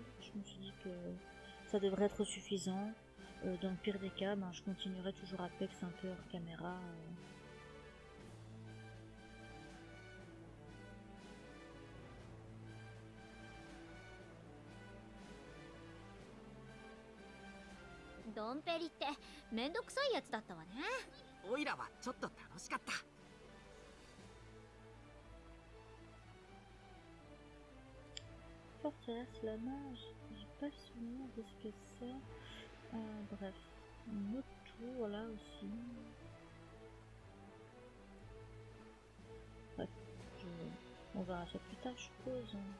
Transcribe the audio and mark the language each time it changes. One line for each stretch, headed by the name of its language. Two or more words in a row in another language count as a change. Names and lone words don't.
French: Je me suis dit que ça devrait être suffisant. Dans le pire des cas, je continuerai toujours Apex un peu hors caméra.
Japanese: Dompéry ってめんどくさいやつだったわね。オイラはちょっと楽しかった。
French: Forteresse la nage, j'ai pas le souvenir de ce que c'est. Bref, une autre tour là aussi. Bref, on verra ça plus tard, je suppose.